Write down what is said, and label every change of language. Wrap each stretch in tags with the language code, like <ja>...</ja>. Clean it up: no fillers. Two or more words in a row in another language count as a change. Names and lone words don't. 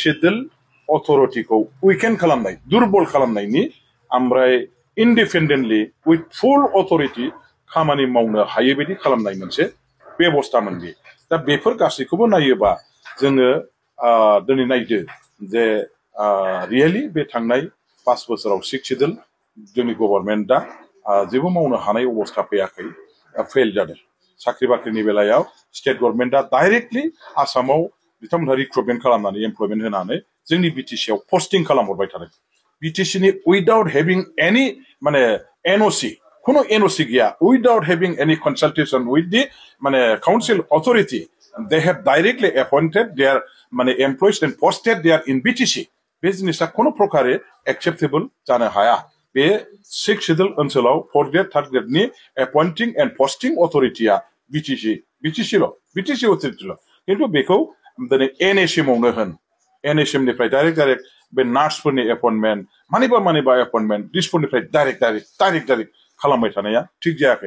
<en>schedule authorityखौ</en> <brx>उइकेन खालामनाय दुर्बल खालामनायनि ओमफ्राय</brx> <en>independently with full authority</en> <brx>खामानि मावनो हायै बायदि खालामनाय मोनसे बेबस्थामोन बे दा बेफोर गासैखौबो नायोबा जोङो दिनै नायदो जे रियेलि बे थांनाय 5 बोसोराव</brx> <en>six schedule</en> <brx>जोंनि गभर्नमेन्टआ जेबो मावनो हानाय अबस्था फैयाखै फेल जादों साख्रि बाख्रिनि बेलायाव</brx> <en>state governmentआ directly</en> <brx>आसामाव बिथांमोनहा रिक्रुटमेन्ट खालामनानै एमप्लयमेन्ट होनानै जोंनि बिटिसिआव पस्टिं खालामहरबाय थादों बिटिसिनि</brx> <en>without having any</en> <brx>माने एनअसि কোনো এনওসি গিয়া</brx> <en>without having any consultation with the</en> <brx>মানে</brx> <en>council authority they have directly appointed their মানে employees and posted there in BTC</en> <brx>बे जिनिसा কোনো प्रकारे एक्सेप्टेबल जानो हाया बे</brx> <en>6 शिड्यूल</en> <brx>ओनसोलाव</brx> <en>4th grade 3rd gradeनि appointing and posting authorityया</en> <brx>बिटिसिल बिटिसि अथॉरिटील किन्तु बेखौ दिनै एनएसएम आवनो होन एनएसएम निफ्राय डाइरेक्ट बे नार्सफोरनि एपॉइंटमेंट मानिबा एपॉइंटमेंट दिसफोरनिफ्राय डाइरेक्ट खालामबाय थानाया ठीक जायाखै</brx>